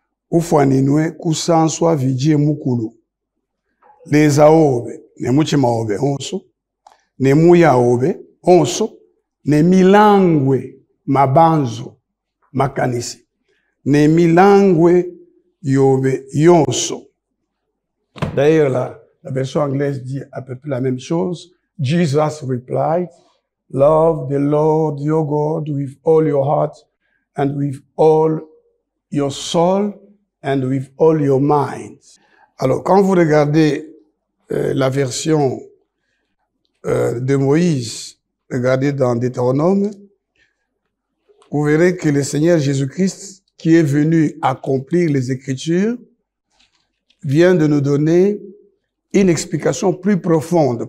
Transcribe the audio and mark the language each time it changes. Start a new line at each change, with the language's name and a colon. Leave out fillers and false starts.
Luba-Katanga: Ufuaninwe kusanswa vidie mukulu. Les aobe, ne muchima obe onso, ne muya obe onso, ne milangwe mabanzo makanisi, ne milangwe yobe yonso.
French: D'ailleurs, la version anglaise dit à peu près la même chose.
English: Jesus replied, love the Lord your God with all your heart and with all your soul and with all your mind.
French: Alors, quand vous regardez la version de Moïse, regardez dans Deutéronome, vous verrez que le Seigneur Jésus-Christ, qui est venu accomplir les Écritures, vient de nous donner une explication plus profonde.